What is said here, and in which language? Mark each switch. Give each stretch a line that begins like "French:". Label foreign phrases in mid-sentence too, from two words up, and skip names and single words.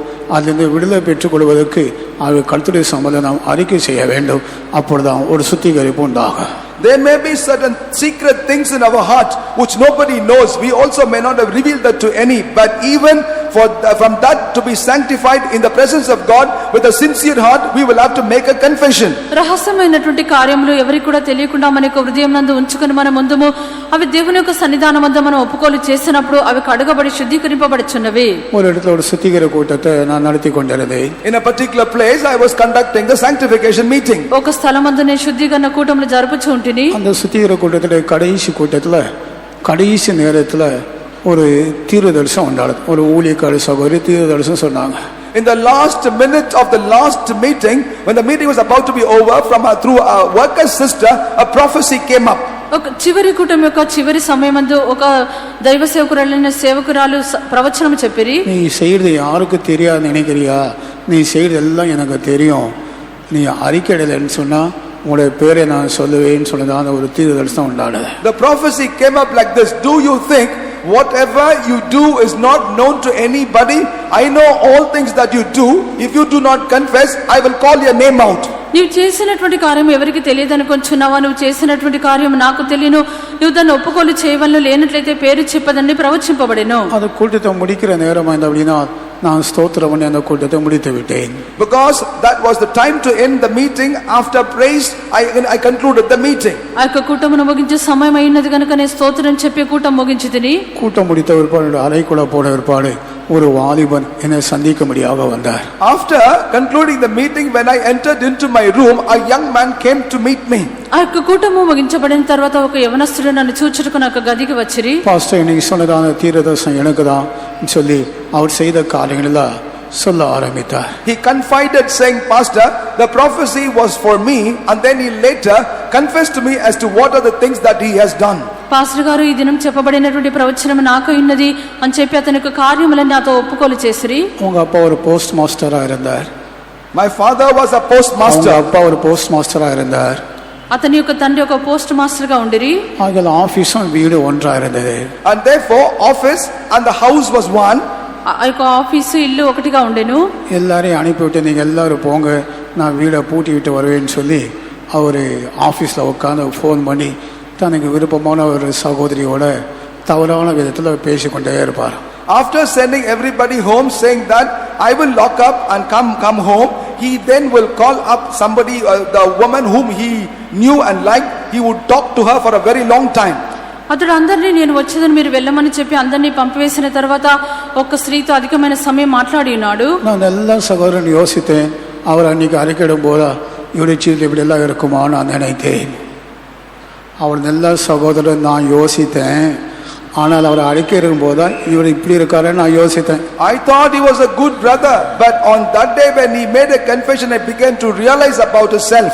Tamil: அதிலிருந்து விடுதலை பெற்றுக் கொள்வதற்கு அவை கர்த்தருடைய சமூகத்தில் நாம் அறிக்கை செய்ய வேண்டும். அப்பொழுதுதான் ஒரு சுத்திகரிப்பு உண்டாகும்.
English: There may be certain secret things in our heart which nobody knows. We also may not have revealed that to any, but even from that to be sanctified in the presence of God with a sincere heart, we will have to make a confession.
Telugu: రహస్యమైనటువంటి కార్యములు ఎవరికి కూడా తెలియకుండా మన యొక్క హృదయం నందు ఉంచుకొని మన ముందుము అవి దేవుని యొక్క సన్నిధానం వద్ద మనం ఒప్పుకోలు చేసినప్పుడు అవి కడగబడి శుద్ధీకరింపబడుచున్నవి.
Tamil: ஒரு இடத்துல ஒரு சுத்திகரிப்பு கூட்டத்தை நான் நடத்தி கொண்டிருந்தேன்.
English: In a particular place I was conducting the sanctification meeting.
Telugu: ఒక స్థలమందు నేను శుద్ధీకరణ కూటములు జరుపుచూ ఉంటిని.
Tamil: அந்த சுத்திகரிப்பு கூட்டத்துல கடைசி நேரத்துல ஒரு தீர்க்கதரிசனம் உண்டானது. ஒரு ஊழியக்கார சகோதரி தீர்க்கதரிசனம் சொன்னாங்க.
English: In the last minute of the last meeting, when the meeting was about to be over, through a worker sister, a prophecy came up.
Telugu: ఒక చివరి కూటమి యొక్క చివరి సమయమందు ఒక దైవ సేవకురాలైన సేవకురాలు ప్రవచనం చెప్పిరి.
Tamil: நீ செய்யறது யாருக்கு தெரியாது நினைக்கிறியா? நீ செய்யறது எல்லாம் எனக்கு தெரியும். நீ அறிக்கையிடலன்னு சொன்னா உங்களுடைய பேரை நான் சொல்லுவேன்னு சொன்னதான ஒரு தீர்க்கதரிசனம் உண்டானது.
English: The prophecy came up like this: do you think whatever you do is not known to anybody? I know all things that you do. If you do not confess, I will call your name out.
Telugu: నీవు చేసినటువంటి కార్యం ఎవరికి తెలియదనుకొంచున్నావా? నువ్వు చేసినటువంటి కార్యం నాకు తెలియను, నువ్వు దాన్ని ఒప్పుకోలు చేయవలను, లేనట్లయితే పేరు చెప్పదని ప్రవచింపబడెను.
Tamil: அது கூட்டத்தை முடிக்கிற நேரம் ஆயிருந்து அப்படின்னா நான் ஸ்தோத்திரம் பண்ணி அந்த கூட்டத்தை முடித்து விட்டேன்.
English: Because that was the time to end the meeting. After praise, I concluded the meeting.
Telugu: ఆ యొక్క కూటమును ముగించే సమయం అయినది కనుక నేను స్తోత్రం చెప్పి కూటం ముగించితిని.
Tamil: கூட்டம் முடித்த பிற்பாடு அறைக்குள்ள போன பிற்பாடு ஒரு வாலிபன் என்னை சந்திக்கும்படியாக வந்தார்.
English: After concluding the meeting, when I entered into my room, a young man came to meet me.
Telugu: ఆ యొక్క కూటము ముగించబడిన తర్వాత ఒక యవనస్తుడు నన్ను చూచుటకు నాకు గదికి వచ్చిరి.
Tamil: பாஸ்டர் இன்னைக்கு சொன்னதான தீர்க்கதரிசனம் எனக்கு தான் சொல்லி அவர் செய்த காரியங்கள சொல்ல ஆரம்பித்தார்.
English: He confided saying, Pastor, the prophecy was for me, and then he later confessed to me as to what are the things that he has done.
Telugu: పాస్టర్ గారు ఈ దినం చెప్పబడినటువంటి ప్రవచనం నాకు ఉన్నది అని చెప్పి అతని యొక్క కార్యములను నాతో ఒప్పుకోలు చేసిరి.
Tamil: உங்க அப்பா ஒரு போஸ்ட் மாஸ்டரா இருந்தார்.
English: My father was a postmaster.
Tamil: உங்க அப்பா ஒரு போஸ்ட் மாஸ்டரா இருந்தார்.
Telugu: అతని యొక్క తండ్రి ఒక పోస్ట్ మాస్టర్ గా ఉండిరి.
Tamil: ஆகிய ஆபீஸும் வீடு ஒன்றா இருந்தது.
English: And therefore office and the house was one.
Telugu: ఆ యొక్క ఆఫీసు ఇల్లు ఒకటిగా ఉండెను.
Tamil: எல்லாரையும் அனுப்பிவிட்டு நீங்க எல்லாரும் போங்க, நான் வீடை பூட்டி விட்டு வருவேன்னு சொல்லி அவரு ஆபீஸ்ல உட்காந்து ஃபோன் பண்ணி தனக்கு விருப்பமான ஒரு சகோதரியோட தவறான விதத்துல பேசிக்கொண்டே இருப்பார்.
English: After sending everybody home saying that I will lock up and come home, he then will call up somebody, the woman whom he knew and liked. He would talk to her for a very long time.
Telugu: అతడు అందరినీ నేను వచ్చేదని మీరు వెళ్ళమని చెప్పి అందరినీ పంపివేసిన తర్వాత ఒక స్త్రీతో అధికమైన సమయం మాట్లాడి ఉన్నాడు.
Tamil: நான் எல்லா சகோதரன் யோசித்தேன், அவர் அன்னைக்கு அறிக்கையிடும் போதா இவருடைய சீல் இப்படி எல்லாம் இருக்குமா நான் நினைத்தேன். அவர் நல்ல சகோதரன் நான் யோசித்தேன், ஆனால் அவர் அறிக்கையிடும் போதா இவர் இப்படி இருக்காருன்னு நான் யோசித்தேன்.
English: I thought he was a good brother, but on that day when he made a confession, I began to realize about himself.